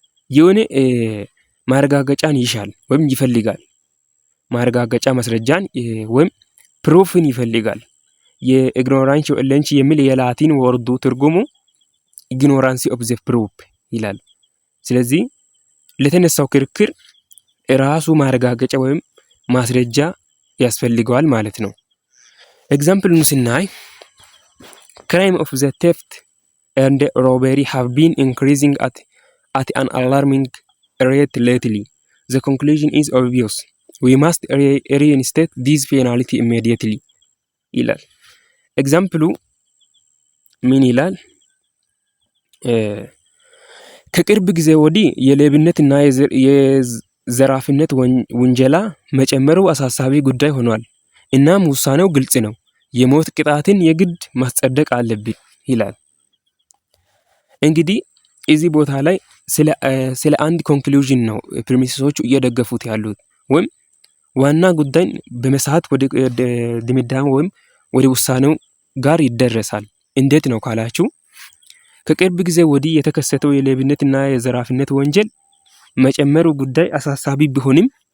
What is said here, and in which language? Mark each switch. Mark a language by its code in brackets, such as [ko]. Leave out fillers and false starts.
[am] የሆነ ማረጋገጫን ይሻል ወይም ይፈልጋል። ማረጋገጫ ማስረጃን ወይም ፕሩፍን ይፈልጋል። የኢግኖራንስ ኤለንቺ የሚል የላቲን ወርዱ ትርጉሙ ኢግኖራንስ ኦፍ ዘ ፕሩፍ ይላል። ስለዚህ ለተነሳው ክርክር ራሱ ማረጋገጫ ወይም ማስረጃ ያስፈልገዋል ማለት ነው። ኤግዛምፕሉን ስናይ [en] crime of the theft and robbery have been increasing at an alarming rate lately. The conclusion is obvious. We must reinstate this penalty immediately [am] ይላል። ኤግዛምፕሉ ምን ይላል? ከቅርብ ጊዜ ወዲህ የሌብነትና የዘራፊነት ወንጀላ መጨመሩ አሳሳቢ ጉዳይ ሆኗል። እናም ውሳኔው ግልጽ ነው። የሞት ቅጣትን የግድ ማስጸደቅ አለብን ይላል። እንግዲህ እዚህ ቦታ ላይ ስለ አንድ ኮንክሉዥን ነው ፕሪሚሲሶቹ እየደገፉት ያሉት ወይም ዋና ጉዳይን በመሳት ወደ ድምዳሜ ወይም ወደ ውሳኔው ጋር ይደረሳል። እንዴት ነው ካላችሁ ከቅርብ ጊዜ ወዲህ የተከሰተው የሌብነትና የዘራፊነት ወንጀል መጨመሩ ጉዳይ አሳሳቢ ቢሆንም